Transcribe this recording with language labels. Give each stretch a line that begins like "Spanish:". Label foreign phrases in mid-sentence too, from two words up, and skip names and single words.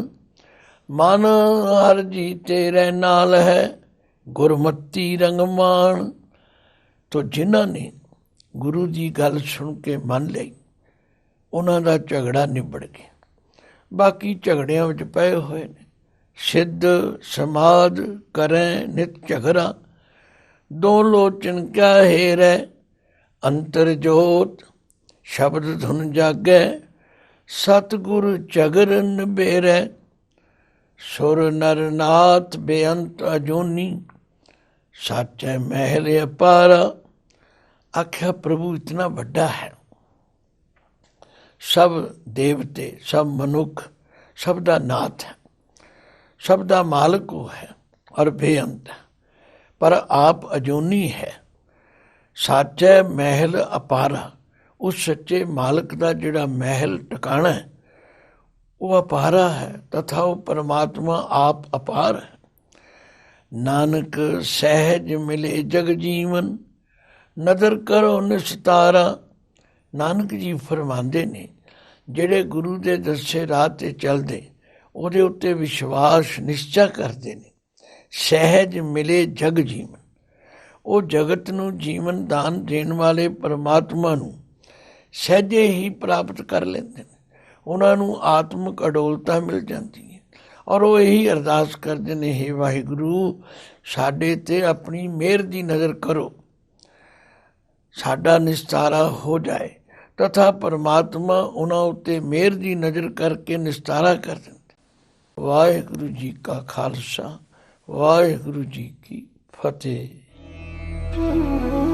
Punjabi: ਮਨ ਹਰ ਜੀ ਤੇਰੇ ਨਾਲ ਹੈ, ਗੁਰਮਤੀ ਰੰਗ ਮਾਣ। ਤੋ ਜਿਨ੍ਹਾਂ ਨੇ ਗੁਰੂ ਦੀ ਗੱਲ ਸੁਣ ਕੇ ਮੰਨ ਲਈ, ਉਹਨਾਂ ਦਾ ਝਗੜਾ ਨਿਬੜ ਗਿਆ। ਬਾਕੀ ਝਗੜਿਆਂ ਵਿੱਚ ਪਏ ਹੋਏ ਨੇ। ਸਿੱਧ ਸਮਾਧ ਕਰੈ ਨਿਤ ਝਗੜਾ,
Hindi: दो लोचन क्या हेरै, अंतर जोत शब्द धुन जागै, सतगुर जगर नबेरै, सुर नर नाथ बेअंत अजूनी, साचै महल अपारा। आख्या प्रभु इतना बड़ा है, सब देवते सब मनुख सब दा नाथ है, सब दा मालक वो है और बेअंत है, पर आप अजूनी है। साचै महल अपारा, उस सच्चे मालक का जिहड़ा महल टिकाणा है वो अपारा है, तथा वो परमात्मा आप अपार है। नानक सहज मिले जग जीवन, नदर करो निस्तारा।
Punjabi: ਨਾਨਕ ਜੀ ਫਰਮਾਂਦੇ ਨੇ ਜਿਹੜੇ ਗੁਰੂ ਦੇ ਦੱਸੇ ਰਾਹ ਤੇ ਚੱਲਦੇ ਉਹਦੇ ਉੱਤੇ ਵਿਸ਼ਵਾਸ ਨਿਸ਼ਚਾ ਕਰਦੇ ਨੇ, ਸਹਿਜ ਮਿਲੇ ਜਗ ਜੀਵਨ, ਉਹ ਜਗਤ ਨੂੰ ਜੀਵਨ ਦਾਨ ਦੇਣ ਵਾਲੇ ਪਰਮਾਤਮਾ ਨੂੰ ਸਹਿਜੇ ਹੀ ਪ੍ਰਾਪਤ ਕਰ ਲੈਂਦੇ ਨੇ। ਉਹਨਾਂ ਨੂੰ ਆਤਮਿਕ ਅਡੋਲਤਾ ਮਿਲ ਜਾਂਦੀ ਹੈ ਔਰ ਉਹ ਇਹੀ ਅਰਦਾਸ ਕਰਦੇ ਨੇ, ਹੇ ਵਾਹਿਗੁਰੂ ਸਾਡੇ ਤੇ ਆਪਣੀ ਮਿਹਰ ਦੀ ਨਜ਼ਰ ਕਰੋ, ਸਾਡਾ ਨਿਸਤਾਰਾ ਹੋ ਜਾਏ।
Hindi: तथा परमात्मा उन्होंने उत्ते मेहर की नज़र करके निस्तारा कर देंगे।
Punjabi: ਵਾਹਿਗੁਰੂ ਜੀ ਕਾ ਖਾਲਸਾ, ਵਾਹਿਗੁਰੂ ਜੀ ਕੀ ਫਤੇਹ।